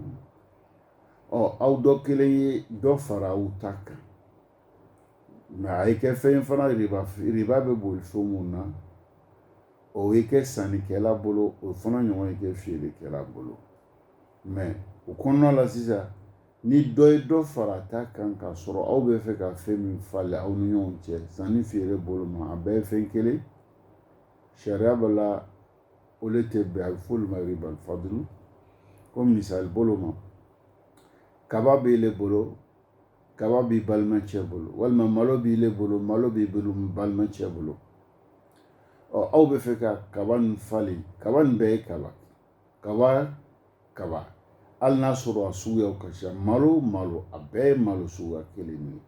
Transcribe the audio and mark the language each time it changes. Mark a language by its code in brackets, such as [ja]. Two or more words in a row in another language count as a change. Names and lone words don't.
[bm] Aw dɔ kelen ye dɔ fara aw ta kan, mais a ye kɛ fɛn ye fana riba bɛ boli fɛn mun na, o ye kɛ sannikɛla bolo, o fana ɲɔgɔn ye kɛ feerekɛla bolo. Mais o kɔnɔna la sisan, ni dɔ ye dɔ fara ta kan k'a sɔrɔ aw bɛ fɛ ka fɛn min falen aw ni ɲɔgɔn cɛ sanni feere bolo ma, a bɛɛ ye fɛn kelen, sariya b'a la o le tɛ bɛn, a bɛ fɔ olu ma [ar] ربا الفضل. [bm] Ko misali bolo ma, kaba b'ile bolo, kaba b'i balimacɛ bolo, walima malo b'ile bolo, malo b'i balimacɛ bolo. Aw bɛ fɛ ka kaba nin falen, kaba nin bɛɛ ye kaba, hali n'a sɔrɔ a suguyaw ka ca, malo a bɛɛ ye malo suguya kelen ye.